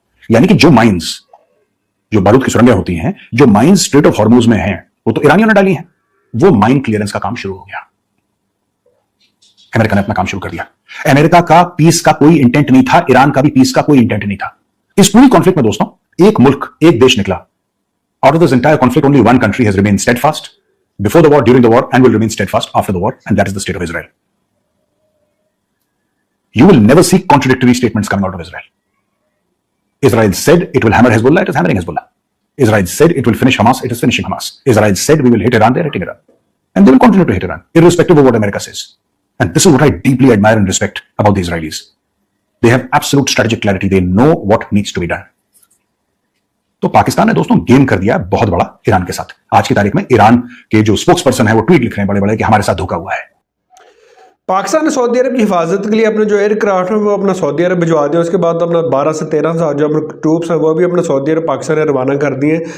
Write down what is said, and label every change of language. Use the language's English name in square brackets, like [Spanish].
[Hindi] यानी कि जो माइंस, जो बारूद की सुरंगें होती हैं, जो माइंस स्ट्रेट ऑफ हॉर्मुज में हैं, वो तो ईरानियों ने डाली हैं, वो माइन क्लियरेंस का काम शुरू हो गया। अमेरिका ने अपना काम शुरू कर दिया। अमेरिका का पीस का कोई इंटेंट नहीं था, ईरान का भी पीस का कोई इंटेंट नहीं था। इस पूरी कॉन्फ्लिक्ट में दोस्तों एक मुल्क, एक देश निकला। [English] Out of this entire conflict only one country has remained steadfast before the war, during the war, and will remain steadfast after the war, and that is the state of Israel. You will never see contradictory statements coming out of Israel. Israel said it will hammer Hezbollah, it is hammering Hezbollah. Israel said it will finish Hamas, it is finishing Hamas. Israel said we will hit Iran, they are hitting Iran. And they will continue to hit Iran, irrespective of what America says. And this is what I deeply admire and respect about the Israelis. They have absolute strategic clarity. They know what needs to be done. [Hindi] तो पाकिस्तान ने दोस्तों game कर दिया बहुत बड़ा Iran के साथ। आज की तारीख में ईरान के जो स्पोक्स पर्सन है वो ट्वीट लिख रहे हैं बड़े बड़े कि हमारे साथ धोखा हुआ है। पाकिस्तान ने सऊदी अरब की हिफाजत के लिए अपने जो एयरक्राफ्ट है वो अपना सऊदी अरब भिजवा दिया। उसके बाद अपना 12 से 13 जो अपने ट्रूप्स हैं वो भी अपना सऊदी अरब पाकिस्तान ने रवाना कर दिए।